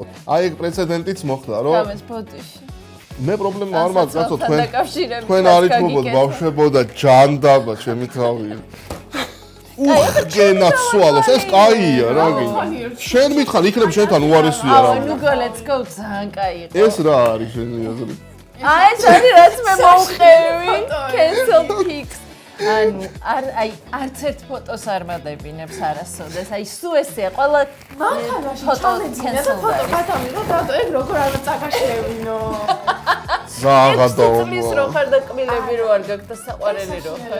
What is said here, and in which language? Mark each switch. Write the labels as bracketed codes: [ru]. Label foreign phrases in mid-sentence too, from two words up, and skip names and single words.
[ka] აი ეგ პრეცედენტიც მოხდა, რომ გამეს ბოდიში. მე პრობლემა არ მაქვს, კაცო, დაკავშირებით თქვენ არ ითმობოთ ბავშვებო და ჯანდაბა ჩემი თავი. გენაცვალოს, ეს კაია რა გინდა. შენ მითხარ, იქნებ შენთან უარესია რა. აუ, ნუ [en] go let's go [ka] ძალიან კაი იყო. ეს რა არის შენი აზრით? აი, ეს არის რაც მე მოვყევი. [en] Cancel pics. [ka] ანუ არც ერთ ფოტოს არ მადებინებს არასოდეს. აი, სულ ესეა, ყველა ფოტო cancel ფოტო გადავიღო და ეგ როგორ არ წაგაშევინო. ზაღადო. ის რო ხარ და კბილები რო არ გაქვს და საყვარელი რო ხარ.